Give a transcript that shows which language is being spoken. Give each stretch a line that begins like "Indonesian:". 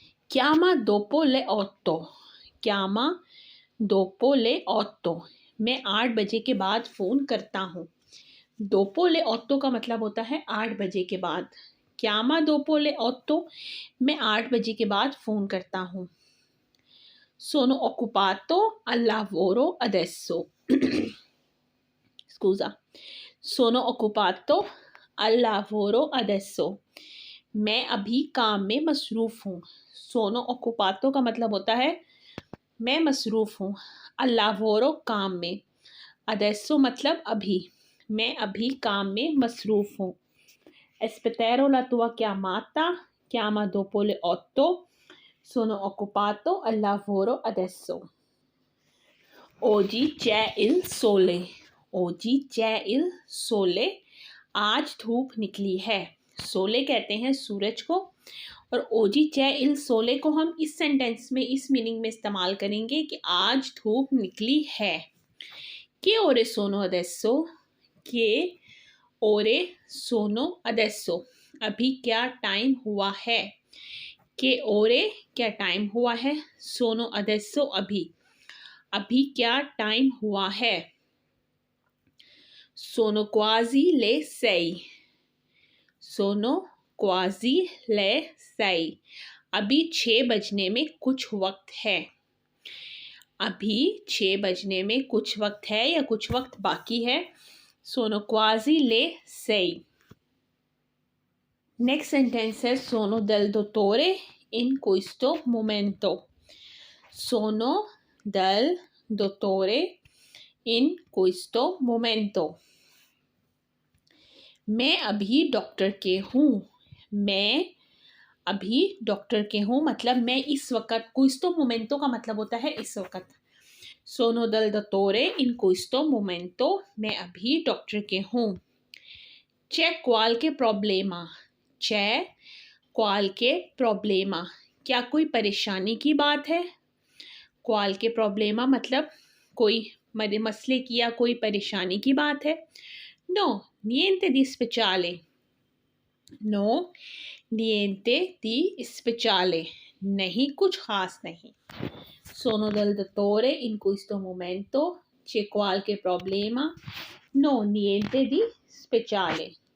Italian: chiama dopo le 8। chiama dopo le 8,
Hindi: मैं 8 बजे के बाद फ़ोन करता हूँ।
Italian: dopo le 8
Hindi: का मतलब होता है 8 बजे के बाद।
Italian: chiama dopo le 8,
Hindi: मैं 8 बजे के बाद फ़ोन करता हूँ।
Italian: sono occupato al lavoro adesso। scusa, sono occupato al lavoro adesso,
Hindi: मैं अभी काम में मसरूफ़ हूँ।
Italian: sono occupato
Hindi: का मतलब होता है मैं मसरूफ़ हूँ।
Italian: al lavoro
Hindi: काम में,
Italian: adesso
Hindi: मतलब अभी, मैं अभी काम में मसरूफ़ हूँ।
Italian: aspetterò la tua chiamata, chiama dopo le 8, sono occupato al lavoro adesso। oggi c'è il sole। oggi c'è il sole,
Hindi: आज धूप निकली है। सोले कहते हैं सूरज को, और ओजी
Italian: c'è il sole
Hindi: को हम इस सेंटेंस में इस मीनिंग में इस्तेमाल करेंगे कि आज धूप निकली है।
Italian: che ore sono adesso। che ore sono adesso,
Hindi: अभी क्या टाइम हुआ है।
Italian: che ore
Hindi: क्या टाइम हुआ है।
Italian: sono adesso
Hindi: अभी, अभी क्या टाइम हुआ है।
Italian: sono quasi le 6। sono quasi le 6,
Hindi: अभी 6 बजने में कुछ वक्त है। अभी 6 बजने में कुछ वक्त है या कुछ वक्त बाकी है।
Italian: sono quasi le 6।
Hindi: Next sentence है
Italian: sono del dottore in questo momento। sono del dottore in questo momento,
Hindi: मैं अभी डॉक्टर के हूँ। मैं अभी डॉक्टर के हूँ मतलब मैं इस वक्त।
Italian: questo momento
Hindi: का मतलब होता है इस वक्त।
Italian: sono del dottore in questo momento, मैं अभी डॉक्टर के हूँ। c'è qualche problema। c'è qualche problema,
Hindi: क्या कोई परेशानी की बात है।
Italian: qualche problema
Hindi: मतलब कोई मसले की या कोई परेशानी की बात है।
Italian: no niente di speciale। no niente di speciale,
Hindi: नहीं कुछ खास नहीं।
Italian: sono del dottore in questo momento, c'è qualche problema, no niente di speciale।